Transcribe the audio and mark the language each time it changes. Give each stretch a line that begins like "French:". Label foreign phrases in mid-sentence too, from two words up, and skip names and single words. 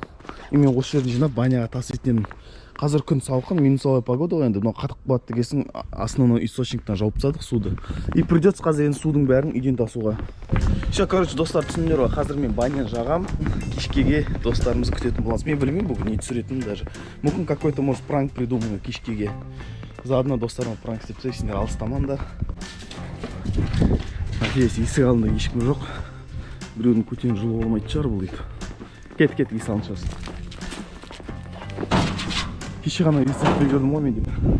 Kazakh: И мен осы жерді жинап баняға таситын едім. Қазір күн салқын,
Russian: минусовая погода
Kazakh: ғой енді. Мынау қатып қалады дегесін,
Russian: основной источниктен
Kazakh: жауып тастадық суды.
Russian: И придется
Kazakh: қазір енді судың бәрін үйден тасуға.
Russian: Все, короче,
Kazakh: достар, түсіндіңдер ғой. Қазір мен баня жағам. Кешкеге достарымызды күтетін боламыз. Мен білмеймін бүгін не түсіретінін даже.
Russian: Мүмкін какой-то, может, пранк придумаю кешкеге.
Kazakh: Заодно достарыма пранк істеп тастайық, сендер алыстамаңдар. Надеюсь, есік алдында ешкім жоқ. Біреудің көтен жылы болмайды шығар бұл дейді. Кет, есік алдын шығарсын. Кеше ғана рецепт көрдім ғой мен деген.